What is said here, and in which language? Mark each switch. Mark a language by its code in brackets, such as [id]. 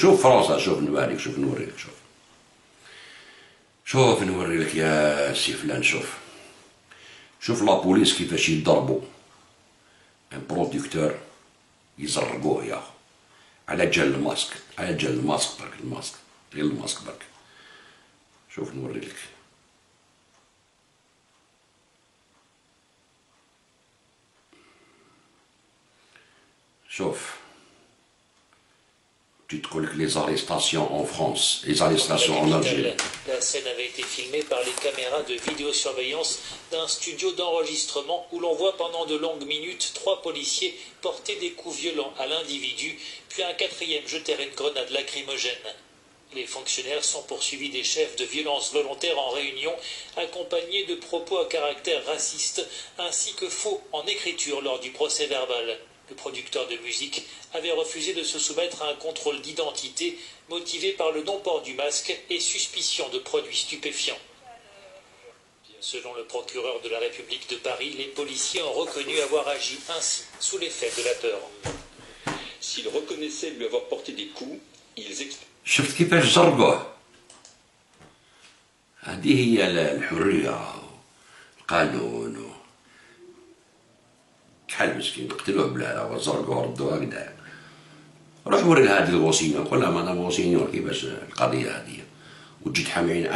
[ar] شوف فرنسا، شوف نوريك، شوف نوريك، شوف نوري لك يا سي فلان، شوف لابوليس كيفاش يضربوا ان بروديكتور يزرقوه يا اخو على جال الماسك، على جال الماسك برك، الماسك غير الماسك برك. شوف نوري لك، شوف [fr] tu te colles les arrestations en France, les arrestations en Algérie. La scène avait été filmée par les caméras de vidéosurveillance d'un studio d'enregistrement où l'on voit pendant de longues minutes 3 policiers porter des coups violents à l'individu, puis un 4e jeter une grenade lacrymogène. Les fonctionnaires sont poursuivis des chefs de violence volontaire en réunion, accompagnés de propos à caractère raciste, ainsi que faux en écriture lors du procès verbal. Le producteur de musique avait refusé de se soumettre à un contrôle d'identité motivé par le non-port du masque et suspicion de produits stupéfiants. Selon le procureur de la République de Paris, les policiers ont reconnu avoir agi ainsi, sous l'effet de la peur. S'ils reconnaissaient lui avoir porté des coups, ils expliquent. [ar] شفت كيفاش زرقوه؟ هذه هي الحرية، القانون، كحل مسكين قتلوه بلا وزرقوه ردوه هكذا. روح وري لهادي الغوسينيور، قول لها مدام غوسينيور كيفاش القضية هذه، وتجي تحامي علينا.